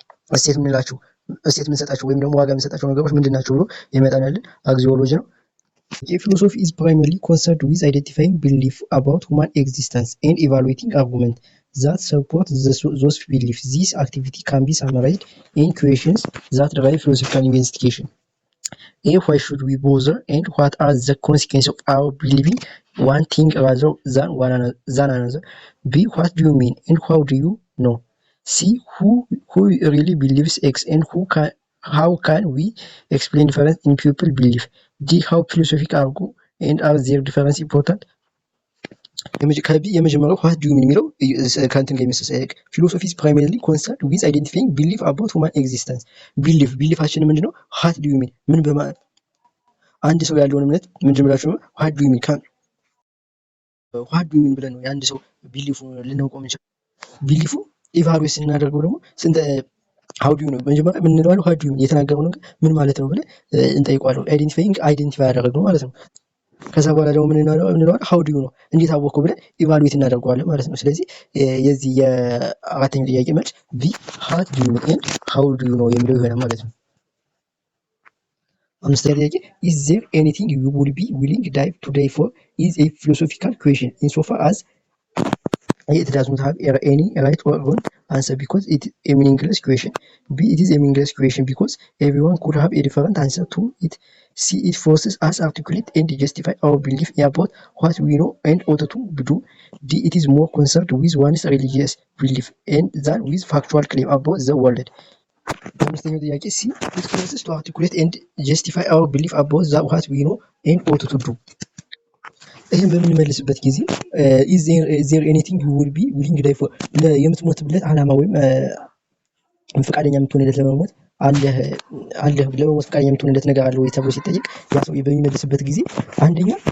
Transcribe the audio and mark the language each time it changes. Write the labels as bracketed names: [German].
[Amharic] እሴት የምንሰጣቸው ወይም ደግሞ ዋጋ የምንሰጣቸው ነገሮች ምንድን ናቸው ብሎ የሚያጠናልን አግዚዮሎጂ ነው። [English] Philosophy is primarily concerned with identifying beliefs about human existence and evaluating arguments that support those beliefs. This activity can be summarized in questions that drive philosophical investigation. A. Why should we bother, and what are the consequences of our believing one thing rather than another? B. What do you mean, and how do you know? C. Who really believes X, and how can we explain difference in people belief? D. How philosophical argue and are their difference important? [Amharic] የመጀመሪያው [English] ዋት ዱ ዩ ሚን [Amharic] የሚለው ከእንትን ጋር የሚመሳሰል [English] ፊሎሶፊ ኢዝ ፕራይመሪሊ ኮንሰርንድ ዊዝ አይደንቲፋይንግ ቢሊፍ አባውት ሁማን ኤግዚስተንስ። [Amharic] ቢሊፋችን ምንድን ነው? ዋት ዱ ዩ ሚን ምን አንድ ሰው ያለውን እምነት ምንድን ብላችሁ ነው [English] ዋት ዱ ዩ ሚን ዋት ዱ ዩ ሚን [Amharic] ብለን ነው የአንድ ሰው ቢሊፉ ልናውቀው የምንችለው። ቢሊፉ ኢቫሉዌት ስናደርገው ደግሞ ስንት [English] ሀው ዱ ዩ [Amharic] ነው መጀመሪያ የምንለዋለው ዋት ዱ ዩ ሚን የተናገረው ነገር ምን ማለት ነው ብለን እንጠይቀዋለን። አይደንቲፋይ ያደረግነው ማለት ነው። ከዛ በኋላ ደግሞ ምንለዋለን ሀው ዱ ዩ ነው እንዴት አወቅኩ ብለን ኢቫሉዌት እናደርገዋለን ማለት ነው። ስለዚህ የዚህ የአራተኛው ጥያቄ መልስ [English] ቢ ዋት ዱ ዩ ሚን ኤንድ ሀው ዱ ዩ [Amharic] ነው የሚለው ይሆናል ማለት ነው። አምስተኛ ጥያቄ [English] ኢዝ ዜር ኤኒቲንግ ዩ ውድ ቢ ዊሊንግ ዳይቭ ቱዴይ ፎር ኢዝ ኤ ፊሎሶፊካል ኩዌሽን ኢንሶፋር አዝ it does not have any right or wrong answer because it is a meaningless question. B. It is a meaningless question because everyone could have a different answer to it. C. It forces us to articulate and justify our belief about what we know and ought to do. D. It is more concerned with one's religious belief and than with factual claim about the world. [Amharic] አምስተኛው ጥያቄ ሲ. [English] It forces to articulate and justify our belief about what we know and ought to do. [Amharic] ይህን በምንመልስበት ጊዜ [English] ኢዝ ዜር ኤኒቲንግ ዩ ዊል ቢ ዊሊንግ ዳይ ፎር [Amharic] የምትሞትበት ዓላማ ወይም ፈቃደኛ የምትሆንለት ለመሞት አለህ ለመሞት ፈቃደኛ የምትሆንለት ነገር አለ ወይ ተብሎ ሲጠይቅ ያ ሰው በሚመልስበት ጊዜ አንደኛ